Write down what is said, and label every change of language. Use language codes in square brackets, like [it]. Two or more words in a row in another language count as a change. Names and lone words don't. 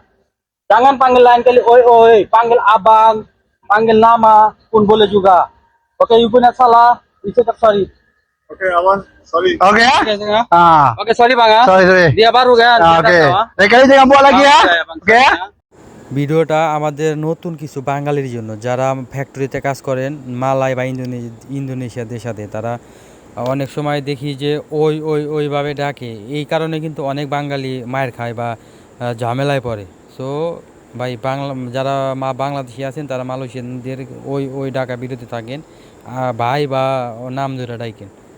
[ms] Jangan panggil lain kali oi. Panggil abang, panggil nama pun boleh juga. Oke, you punya salah. Itu sorry. Oke, aman. Sorry. Oke ya? Oke, ya. Ah. Oke, sorry bang ya. Sorry. Dia baru kan? Ah, Dia tak oke. tahu, ah. Lain kali jangan buat lagi ya. Bang, Oke ya? [bn] ভিডিওটা আমাদের নতুন কিছু বাঙালির জন্য যারা ফ্যাক্টরিতে কাজ করেন মালয় বা ইন্দোনেশিয়া দেশাতে তারা অনেক সময় দেখি যে ওইভাবে ডাকে এই কারণে কিন্তু অনেক বাঙালি মায়ের খায় বা ঝামেলায় পড়ে সো ভাই যারা বাংলাদেশি আছেন তারা মালয়েশিয়ানদের ওই ডাকা বিরতি থাকেন ভাই বা নাম ধরে ডাকেন।